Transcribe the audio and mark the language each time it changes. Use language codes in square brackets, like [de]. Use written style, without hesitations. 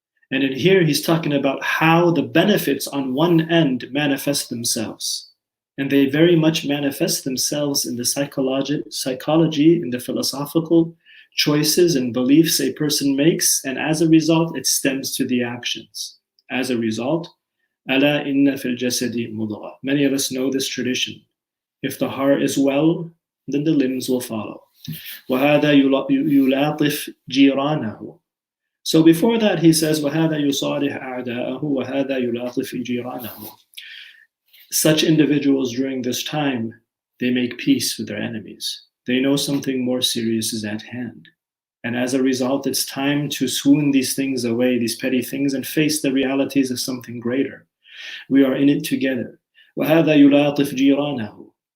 [en] And in here, he's talking about how the benefits on one end manifest themselves. And they very much manifest themselves in the psychology, in the philosophical choices and beliefs a person makes. And as a result, it stems to the actions. As a result, [ar] أَلَا إِنَّ فِي الْجَسَدِ مُضْغَةً. [en] Many of us know this tradition. If the heart is well, then the limbs will follow. [ar] وَهَذَا يُلَاطِفْ جِيرَانَهُ. [en] So before that, he says, [ar] وَهَذَا يُصَالِحْ أَعْدَاءَهُ وَهَذَا يُلَاطِفْ جِيرَانَهُ. [en] Such individuals during this time, they make peace with their enemies. They know something more serious is at hand. And as a result, it's time to swoon these things away, these petty things, and face the realities of something greater. We are in it together. [ar] وَهَذَا يُلَاطِفْ جِيرَانَهُ.